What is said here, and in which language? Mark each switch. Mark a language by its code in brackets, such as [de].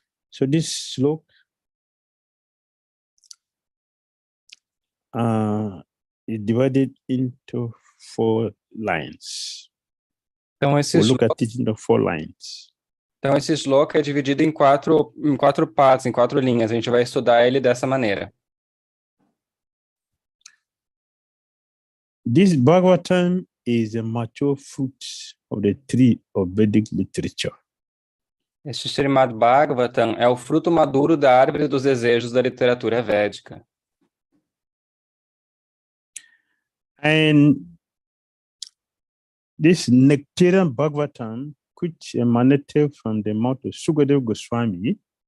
[en] So this sloka is divided into 4 lines. [pt] Então, [en] We'll look at it in the 4 lines. [pt] Então, esse shloka é dividido em quatro partes, em 4 linhas. A gente vai estudar ele dessa maneira. [en] This Bhagavatam is a mature fruit of the tree of Vedic literature. [pt] Este Srimad-Bhagavatam é o fruto maduro da árvore dos desejos da literatura védica. [en] And this nectarian Bhagavatam, which emanated from the mouth of 𝐁𝐸𝐴𝐵 Goswami,